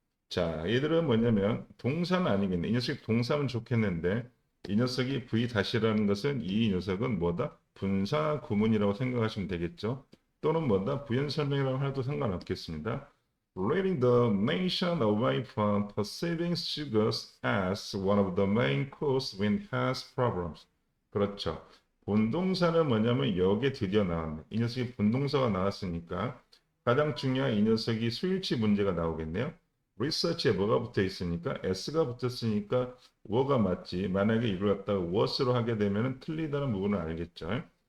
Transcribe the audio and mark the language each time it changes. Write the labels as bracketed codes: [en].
[ko] 자, 얘들은 뭐냐면, 동사는 아니겠네. 이 녀석이 동사면 좋겠는데, 이 녀석이 V-라는 것은 이 녀석은 뭐다? 분사 구문이라고 생각하시면 되겠죠. 또는 뭐다? 부연 설명이라고 해도 상관없겠습니다. [en] Leading the nation away from perceiving sugars as one of the main causes when health problems. [ko] 그렇죠. 본동사는 뭐냐면 여기에 드디어 나왔네. 이 녀석이 본동사가 나왔으니까 가장 중요한 이 녀석이 수일치 문제가 나오겠네요. 리서치에 뭐가 붙어 있으니까 S가 붙었으니까 뭐가 맞지. 만약에 이걸 갖다가 was로 하게 되면 틀리다는 부분을 알겠죠.